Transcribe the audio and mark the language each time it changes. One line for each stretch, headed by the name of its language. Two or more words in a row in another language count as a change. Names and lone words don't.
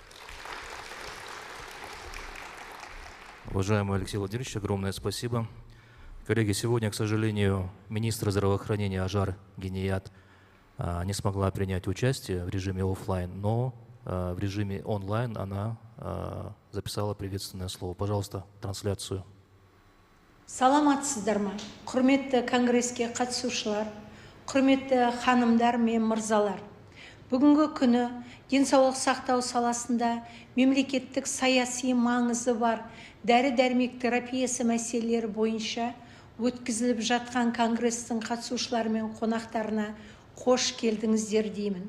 Russian: Уважаемый Алексей Владимирович, огромное спасибо. Коллеги, сегодня, к сожалению, министр здравоохранения Ажар Геният не смогла принять участие в режиме офлайн, но в режиме онлайн она записала приветственное слово. Пожалуйста, трансляцию.
Kazakh: Саламатсыздар ма? Құрметті конгресске қатысушылар, құрметті ханымдар мен мырзалар. Бүгінгі күні денсаулық сақтау саласында мемлекеттік саяси маңызы бар дәрі-дәрмек терапиясы мәселелері бойынша өткізіліп жатқан конгресстің қатысушылары мен қонақтарына қош келдіңіздер деймін.